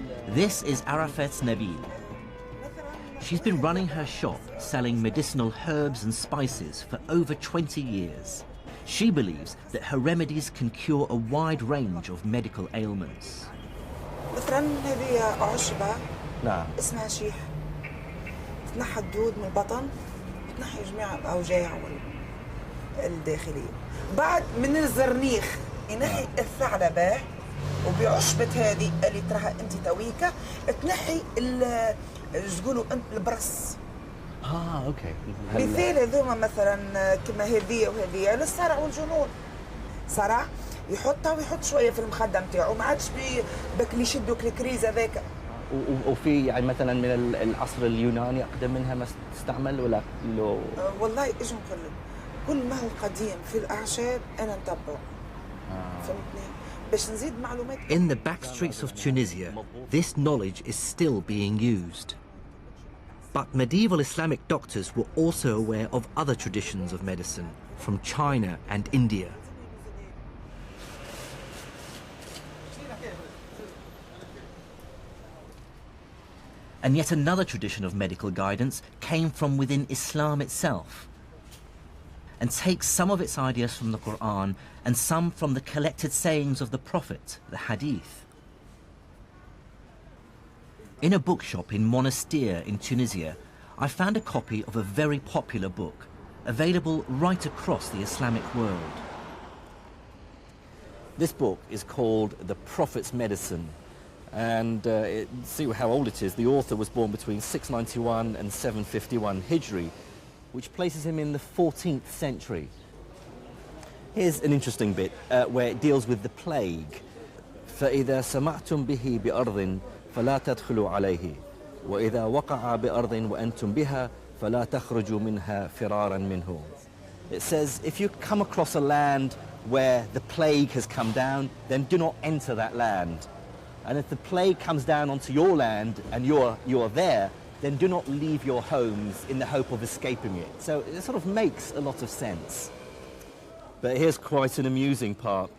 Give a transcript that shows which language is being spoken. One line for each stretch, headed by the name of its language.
English: This is Arafat Nabil. She's been running her shop selling medicinal herbs and spices for over 20 years. She believes that her remedies can cure a wide range of medical ailments.
Arabic: مثلا هذه عشبة نعم. اسمها شيح تنحى الدود من البطن تنحي جميع الأوجاع الداخلية. بعد من الزرنيخ ينحي الثعلبة وبعشبة هذه اللي تراها انت تويكا تنحي تقولوا البرص. اوكي. مثال هذوما مثلا كما هذه وهذه للصرع والجنون. صرع يحطها ويحط شويه في المخده نتاعو ما عادش بك اللي يشدوا الكريز هذاك. وفي يعني مثلا من العصر اليوناني اقدم منها ما تستعمل ولا لو؟ والله ايش نقول لك كل ما هو قديم في الاعشاب انا نتبعه. فهمتني؟ باش نزيد معلومات.
English: In the back streets of Tunisia, this knowledge is still being used. But medieval Islamic doctors were also aware of other traditions of medicine from China and India. And yet another tradition of medical guidance came from within Islam itself, and takes some of its ideas from the Quran and some from the collected sayings of the Prophet, the Hadith. In a bookshop in Monastir in Tunisia, I found a copy of a very popular book, available right across the Islamic world. This book is called The Prophet's Medicine, and see how old it is. The author was born between 691 and 751 Hijri, which places him in the 14th century. Here's an interesting bit where it deals with the plague.
Arabic: فإذا سمعتم به بأرض فلا تدخلوا عليه وإذا وقع بأرض وأنتم بها فلا تخرجوا منها فرارا منه.
English: It says if you come across a land where the plague has come down, then do not enter that land. And if the plague comes down onto your land and you're there, then do not leave your homes in the hope of escaping it. So it sort of makes a lot of sense. But here's quite an amusing part.